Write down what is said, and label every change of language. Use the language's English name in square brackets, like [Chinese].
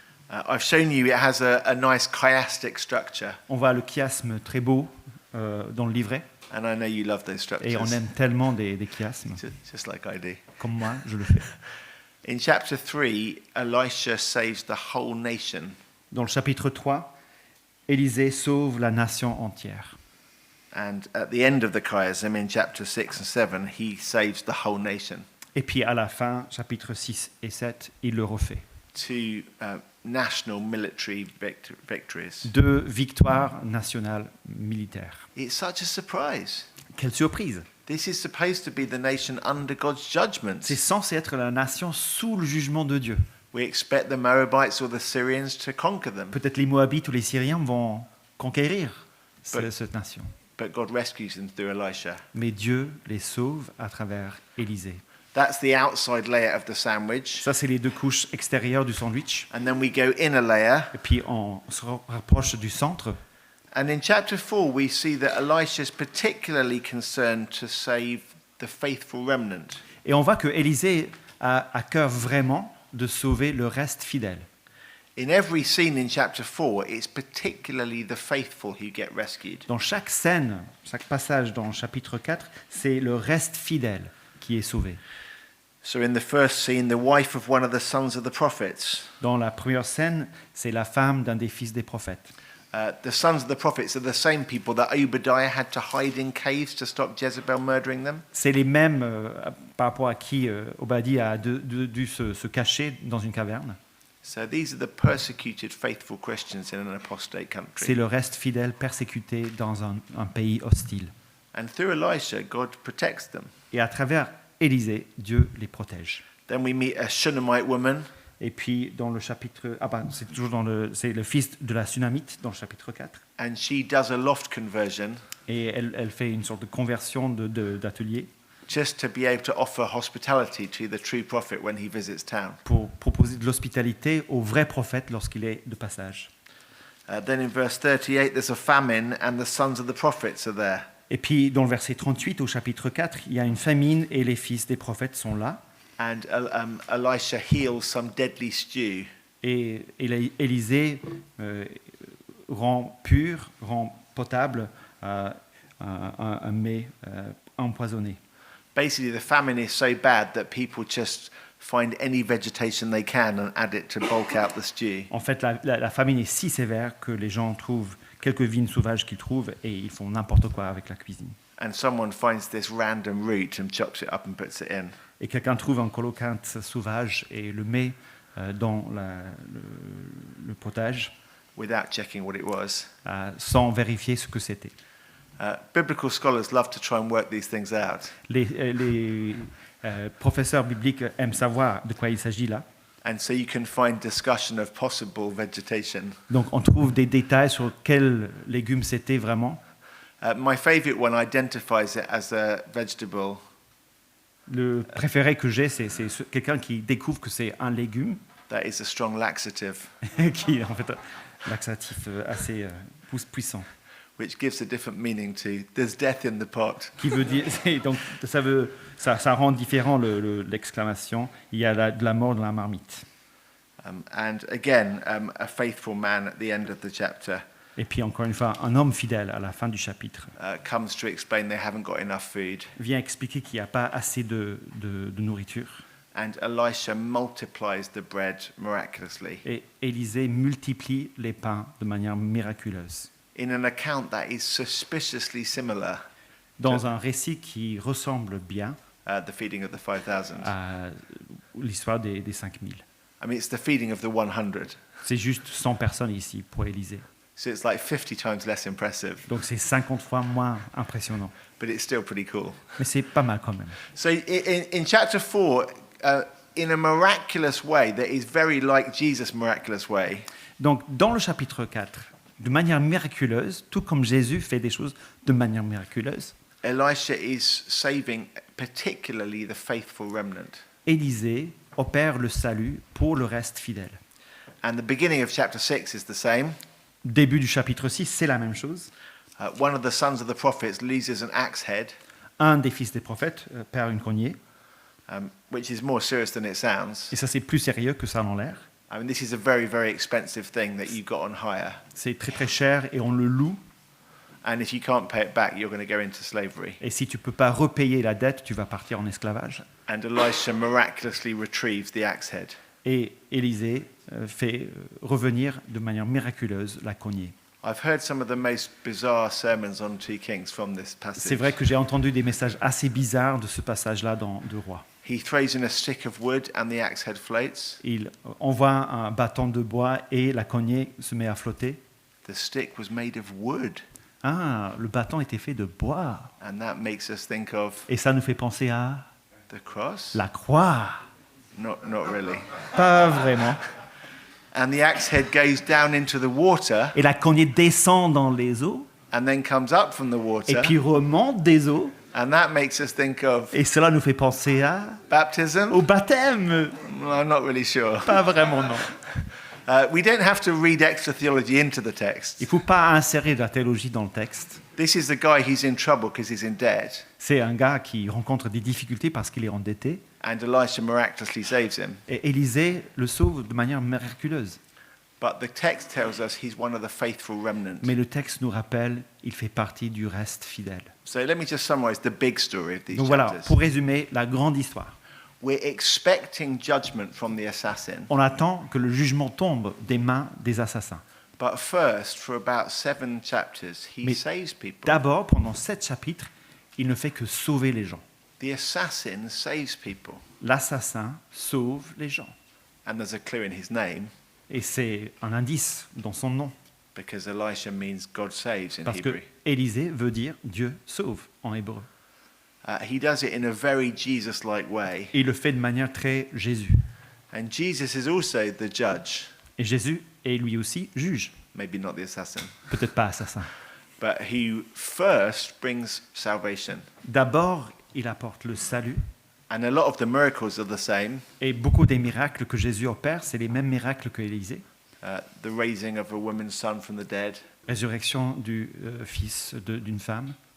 [English] I've shown you it has a nice chiastic structure. [French] On voit le chiasme très beau dans le livret. [English] And I know you love those [French] Et on [English] structures, [French] aime tellement des chiasmes. [English] just like I do. [French] Comme moi, je le fais. [English] In chapter 3, Elisha saves the whole nation. [French] Dans le chapitre 3, Élisée sauve la nation entière. [English] And at the end of the chiasm, in chapter 6 and 7, he saves the whole nation. [French] Et puis à la fin, chapitres 6 et 7, il le refait. [English] 2 national military victories. [French] 2 victoires nationales militaires. [English] It's such a surprise. [French] Quelle surprise! [English] This is supposed to be the nation under God's judgment. [French] C'est censé être la nation sous le jugement de Dieu. [English] We expect the Moabites or the Syrians to conquer them, [French] Peut-être les Moabites ou les Syriens vont conquérir cette nation. [English] but God rescues them through Elisha. [French] Mais Dieu les sauve à travers Élisée. [English] That's the outside layer of the sandwich. [French] Ça, c'est les 2 couches extérieures du sandwich. [English] And then we go in a layer. [French] Et puis on se rapproche du centre. [English] And in chapter 4, we see that Elisha is particularly concerned to save the faithful remnant. [French] Et on voit que Élisée a à cœur vraiment de sauver le reste fidèle. [English] In every scene in chapter 4, it's particularly the faithful who get rescued. [French] Dans chaque scène, chaque passage dans le chapitre 4, c'est le reste fidèle qui est sauvé. [English] So in the first scene, the wife of one of the sons of the prophets. [French] Dans la première scène, c'est la femme d'un des fils des prophètes. [English] The sons of the prophets are the same people that Obadiah had to hide in caves to stop Jezebel murdering them. [French] C'est les mêmes par rapport à qui Obadie a dû se cacher dans une caverne. [English] So these are the persecuted faithful Christians in an apostate [French] C'est [English] country. [French] le reste fidèle persécuté dans un pays hostile. [English] And through Elisha, God protects them. [French] Et à travers Élisée, Dieu les protège. [English] Then we meet a Shunammite woman. [French] Et puis dans le chapitre, c'est toujours c'est le fils de la Sunamite dans le chapitre 4. [English] And she does a loft conversion [French] Et elle fait une sorte de conversion d'atelier [English] just to be able to offer hospitality to the true prophet when he visits town. [French] pour proposer de l'hospitalité au vrai prophète lorsqu'il est de passage. [English] Then in verse 38, there's a famine and the sons of the prophets are there. [French] Et puis dans le verset 38 au chapitre 4, il y a une famine et les fils des prophètes sont là. [English] And Elisha heals some deadly stew. [French] Et Élisée rend pur, rend potable un mets empoisonné. [English] Basically, the famine is so bad that people just find any vegetation they can and add it to bulk out the stew. [French] En fait, la famine est si sévère que les gens trouvent quelques vignes sauvages qu'ils trouvent et ils font n'importe quoi avec la cuisine. [English] And someone finds this random root and chops it up and puts it in. [French] Et quelqu'un trouve un colocante sauvage et le met dans le potage [English] Without checking what it was. [French] sans vérifier ce que c'était. [English] Biblical scholars love to try and work these things out. [French] Les professeurs bibliques aiment savoir de quoi il s'agit là. [English] And so you can find discussion of possible vegetation. [French] Donc on trouve des détails sur quels légumes c'était vraiment. [English] My favorite one identifies it as a vegetable. [French] Le préféré que j'ai, c'est quelqu'un qui découvre que c'est un légume. [English] That is a strong laxative, [French] qui est en fait un laxatif assez puissant, [English] which gives a different meaning to there's death in the pot. [French] qui veut dire, et donc ça rend différent l'exclamation, il y a de la mort dans la marmite. [English] And again, a faithful man at the end of the chapter [French] Et puis encore une fois, un homme fidèle à la fin du chapitre [English] comes to explain they haven't got enough food. [French] vient expliquer qu'il n'y a pas assez de nourriture. [English] And Elisha multiplies the bread miraculously [French] Et Élisée multiplie les pains de manière miraculeuse. [English] in an account that is suspiciously similar [French] Dans un récit qui ressemble bien [English] the feeding of the 5,000. [French] à l'histoire des 5000. [English] I mean, it's the feeding of the 100. [French] C'est juste 100 personnes ici pour Élisée. [English] So it's like 50 times less impressive, [French] Donc c'est 50 fois moins impressionnant. [English] but it's still pretty cool. [French] Mais c'est pas mal quand même. [English] So in chapter 4, in a miraculous way that is very like Jesus' miraculous way, [French] Donc dans le chapitre 4, de manière miraculeuse, tout comme Jésus fait des choses de manière miraculeuse, [English] Elisha is saving particularly the faithful remnant. [French] Élisée opère le salut pour le reste fidèle. [English] And the beginning of chapter 6 is the same. [French] Début du chapitre 6, c'est la même chose. [English] One of the sons of the prophets loses an axe head, [French] Un des fils des prophètes perd une cognée. [English] which is more serious than it sounds. [French] Et ça, c'est plus sérieux que ça en l'air. [English] I mean, this is a very, very expensive thing that you got on hire. [French] C'est très très cher et on le loue. [English] And if you can't pay it back, you're going to go into slavery. [French] Et si tu ne peux pas repayer la dette, tu vas partir en esclavage. [English] And Elisha miraculously retrieves the axe head. [French] Et Élisée fait revenir de manière miraculeuse la cognée. [English] I've heard some of the most bizarre sermons on 2 Kings from this passage. [French] C'est vrai que j'ai entendu des messages assez bizarres de ce passage-là dans Deux Rois. [English] He throws in a stick of wood and the axe head floats. [French] Il envoie un bâton de bois et la cognée se met à flotter. [English] The stick was made of wood. [French] Ah, le bâton était fait de bois. [English] And that makes us think of [French] Et ça nous fait penser à [English] the cross? [French] la croix. [English] Not really. [French] Pas vraiment. [English] And the axe head goes down into the water [French] Et la cognée descend dans les eaux [English] and then comes up from the [French] et [English] water. [French] puis remonte des eaux. [English] And that makes us think of [French] Et cela nous fait penser à [English] baptism? [French] au baptême. [English] I'm not really sure. [French] Pas vraiment, non. [English] We don't have to read extra theology into the text. [French] Il ne faut pas insérer de la théologie dans le texte. [English] This is the guy, he's in trouble because he's in debt. [French] C'est un gars qui rencontre des difficultés parce qu'il est endetté. [English] And Elisha miraculously saves him. [French] Et Élisée le sauve de manière miraculeuse. [English] But the text tells us he's one of the faithful remnant. [French] Mais le texte nous rappelle, il fait partie du reste fidèle. [English] So let me just summarize the big story of these [French] Donc voilà, [English] chapters. [French] pour résumer la grande histoire. [English] We're expecting judgment from the assassin. [French] On attend que le jugement tombe des mains des assassins. [English] But first, for about 7 chapters, he [French] Mais [English] saves people. [French] D'abord, pendant 7 chapitres, il ne fait que sauver les gens. [English] The assassin saves people. [French] L'assassin sauve les gens. [English] And there's a clue in his name, [French] Et c'est un indice dans son nom. [English] because Elisha means God saves in [French] Parce que [English] Hebrew. [French] Élisée veut dire Dieu sauve en hébreu. [English] He does it in a very Jesus-like way. [French] Et il le fait de manière très Jésus. [English] And Jesus is also the judge, [French] Et Jésus est lui aussi juge. [English] maybe not the assassin, [French] Peut-être pas assassin. [English] but he first brings salvation. [French] D'abord, il apporte le salut. [English] And a lot of the miracles are the same. [French] Et beaucoup des miracles que Jésus opère, c'est les mêmes miracles que Élisée. [English] The raising of a woman's son from the dead, [French] Résurrection du fils d'une femme.